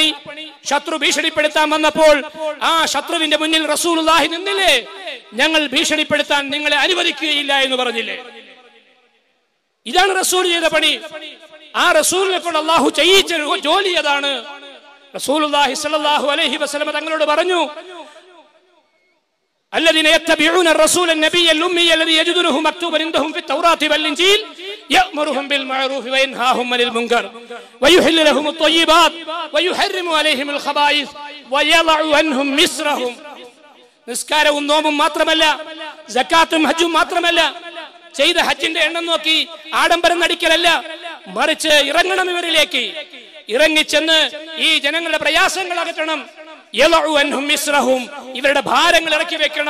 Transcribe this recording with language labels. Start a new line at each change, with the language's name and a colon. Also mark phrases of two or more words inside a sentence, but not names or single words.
Malayalam: ശത്രു ഭീഷണിപ്പെടുത്താൻ വന്നപ്പോൾ ആ ശത്രുവിന്റെ മുന്നിൽ റസൂലുള്ളാഹി നിന്നില്ലേ? ഞങ്ങൾ ഭീഷണിപ്പെടുത്താൻ നിങ്ങളെ അനുവദിക്കുകയില്ല എന്ന് പറഞ്ഞില്ലേ? ഇതാണ് റസൂൽ ചെയ്ത പണി. ആ റസൂലിനെ കൊണ്ട് അള്ളാഹു ചെയ്യിച്ച ജോലി അതാണ്.
Arabic: رسول الله صلى الله عليه وسلم
Malayalam: തങ്ങളോട് പറഞ്ഞു,
Arabic: الذين يتبعون الرسول النبي الأمي الذي يجدونه مكتوبا عندهم في التوراة والإنجيل يأمرهم بالمعروف وينهاهم عن المنكر ويحل لهم الطيبات ويحرم عليهم الخبائث ويضع عنهم مصرهم.
Malayalam: നിസ്കാരവും നോമ്പും മാത്രമല്ല, സക്കാത്തും ഹജ്ജും മാത്രമല്ല, ചെയ്ത ഹജ്ജിന്റെ എണ്ണം നോക്കി ആഡംബരം നടിക്കലല്ല, മറിച്ച് ഇറങ്ങണം, ഇവരിലേക്ക് ഇറങ്ങിച്ചെന്ന് ഈ ജനങ്ങളുടെ പ്രയാസങ്ങൾ അകറ്റണം. ഇവരുടെ ഭാരങ്ങൾ ഇറക്കി വെക്കണം.